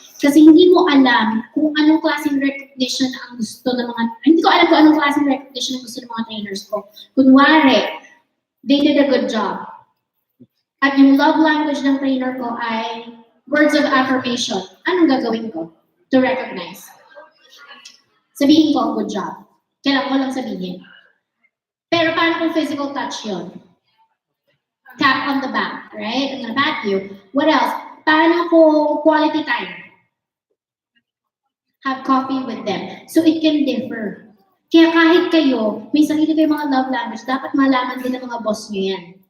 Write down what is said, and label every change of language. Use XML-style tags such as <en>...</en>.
<tl>Kasi hindi mo alam kung anong klaseng recognition ang gusto ng mga, hindi ko alam kung anong klaseng recognition ang gusto ng mga trainers ko.</tl> <en>Kunwari, they did a good job.</en> <tl>At yung love language ng trainer ko ay words of affirmation. Anong gagawin ko</tl> <en>to recognize?</en> <tl>Sabihin ko,</tl> <en>good job.</en> <tl>Kailangan ko lang sabihin. Pero paano kung physical touch yun?</tl> <en>Tap on the back, right? I'm gonna pat you. What else?</en> <tl>Paano kung quality time?</tl> <en>Have coffee with them. So it can differ.</en> <tl>Kaya kahit kayo, may sarili kayong mga love language, dapat malaman din ng mga boss nyo yan.</tl>